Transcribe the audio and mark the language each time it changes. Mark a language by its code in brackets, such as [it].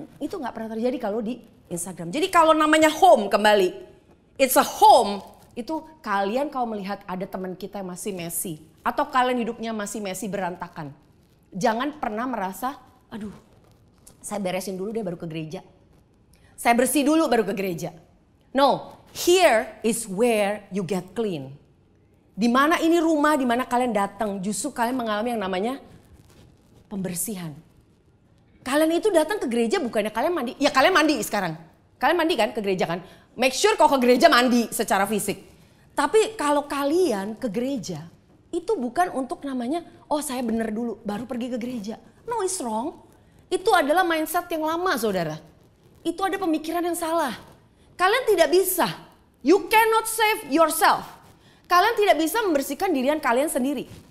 [id] Itu gak pernah terjadi kalau di Instagram. Jadi kalau namanya home kembali. [en] It's a home, [id] itu kalian kalau melihat ada teman kita yang masih messy. Atau kalian hidupnya masih messy berantakan. Jangan pernah merasa, aduh saya beresin dulu deh baru ke gereja. Saya bersih dulu baru ke gereja. [en] No, here is where you get clean. [id] Dimana ini rumah, dimana kalian datang, justru kalian mengalami yang namanya pembersihan. Kalian itu datang ke gereja bukannya kalian mandi. Ya kalian mandi sekarang. Kalian mandi kan ke gereja kan? Make sure kalau ke gereja mandi secara fisik. Tapi kalau kalian ke gereja, itu bukan untuk namanya, oh saya bener dulu baru pergi ke gereja. [en] No, it's wrong. [id] Itu adalah mindset yang lama saudara. Itu ada pemikiran yang salah. Kalian tidak bisa. [en] You cannot save yourself. [id] Kalian tidak bisa membersihkan dirian kalian sendiri.